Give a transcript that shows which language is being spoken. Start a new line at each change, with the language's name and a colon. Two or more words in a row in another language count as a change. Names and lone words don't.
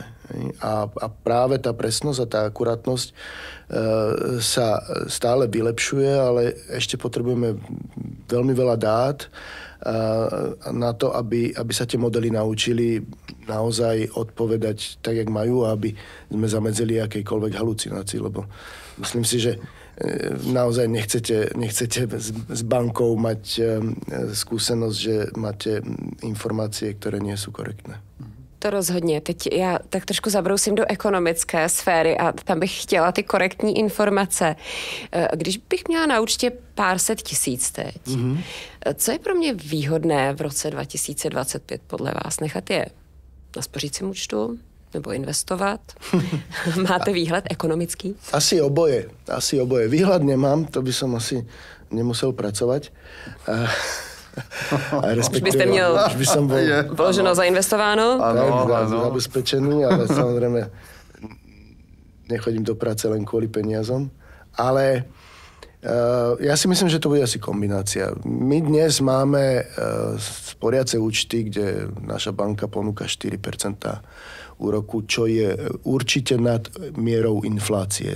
Slovak: A práve tá presnosť a tá akurátnosť sa stále vylepšuje, ale ešte potrebujeme veľmi veľa dát na to, aby sa tie modely naučili naozaj odpovedať tak, jak majú, aby sme zamedzili akejkoľvek halucinácii, lebo myslím si, že naozaj nechcete s bankou mať skúsenosť, že máte informácie, ktoré nie sú korektné.
Czech: To rozhodně. Teď já tak trošku zabrousím do ekonomické sféry a tam bych chtěla ty korektní informace. Když bych měla na účtě pár set tisíc teď, co je pro mě výhodné v roce 2025 podle vás? Nechat je na spořícím účtu nebo investovat? Máte výhled ekonomický? Asi oboje.
Slovak: Výhľad nemám, to by som asi nemusel pracovať.
Czech: Už byste měl vloženo zainvestováno? Ano, zabezpečený,
Slovak: ale samozrejme nechodím do práce len kvôli peniazom. Ale ja si myslím, že to bude asi kombinácia. My dnes máme sporiace účty, kde naša banka ponúka 4% úroku, čo je určite nad mierou inflácie.